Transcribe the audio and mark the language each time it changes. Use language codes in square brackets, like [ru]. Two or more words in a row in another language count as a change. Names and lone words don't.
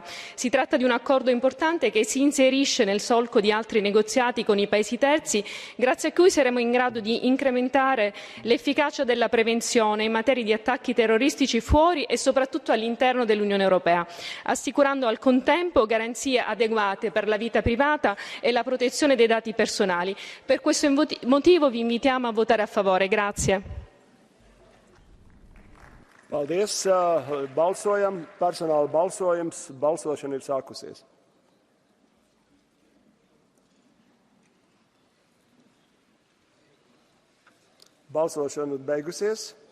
[it] Si tratta di un accordo importante che si inserisce nel solco di altri negoziati con i paesi terzi, grazie a cui saremo in grado di incrementare l'efficacia della prevenzione in materia di attacchi terroristici fuori e soprattutto all'interno dell'Unione Europea, assicurando al contempo garanzie adeguate per la vita privata e la protezione dei dati personali. Per questo motivo vi invitiamo a votare a favore. Grazie. [lv] Paldies. Balsojam. Personāla balsojums. Balsošana ir sākusies. Balsošana ir beigusies.